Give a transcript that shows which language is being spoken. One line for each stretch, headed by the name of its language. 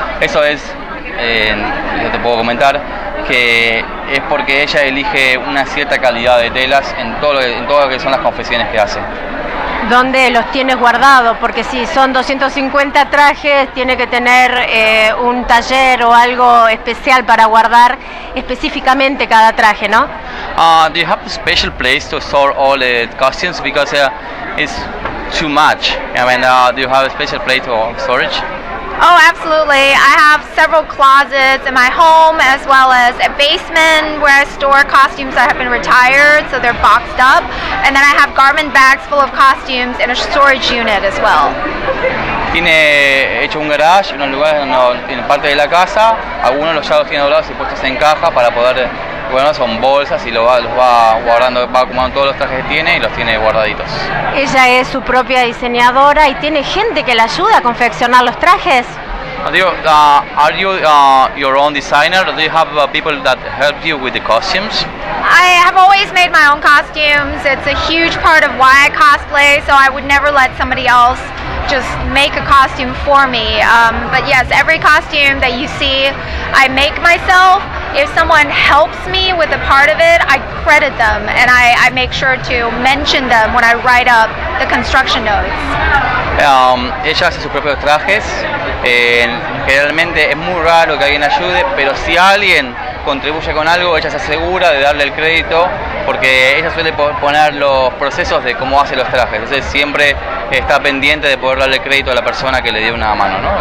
Spanish: Eso es, yo te puedo comentar, que es porque ella elige una cierta calidad de telas en todo lo que son las confecciones que hace. ¿Dónde los tienes guardados? Porque si son 250 trajes, tiene que tener un taller o algo especial para guardar específicamente cada traje, ¿no?
English: Do you have a special place to store all the costumes because it's too much? I mean, do you have a special place for storage? Oh, absolutely. I have several closets in my home as well as a basement where I store costumes that have been retired, so they're boxed up. And then I have garment bags full of costumes in a storage unit as well.
Spanish: Tiene hecho un garage, unos lugares donde tiene parte de la casa, algunos ya los tiene doblados y puestos en caja para poder, bueno, son bolsas y los va guardando, va acumulando todos los trajes que tiene y los tiene guardaditos. Ella es su propia diseñadora y tiene gente que la ayuda a confeccionar los trajes.
English: Are you your own designer, or do you have people that help you with the costumes? I have always made my own costumes. It's a huge part of why I cosplay, so I would never let somebody else just make a costume for me. But yes, every costume that you see, I make myself. If someone helps me with a part of it, I credit them and I make sure to mention them when I write up the construction notes.
Spanish: Ella hace sus propios trajes. Generalmente es muy raro que alguien ayude, pero si alguien contribuye con algo, ella se asegura de darle el crédito porque ella suele poner los procesos de cómo hace los trajes. Entonces siempre está pendiente de poder darle crédito a la persona que le dio una mano, ¿no?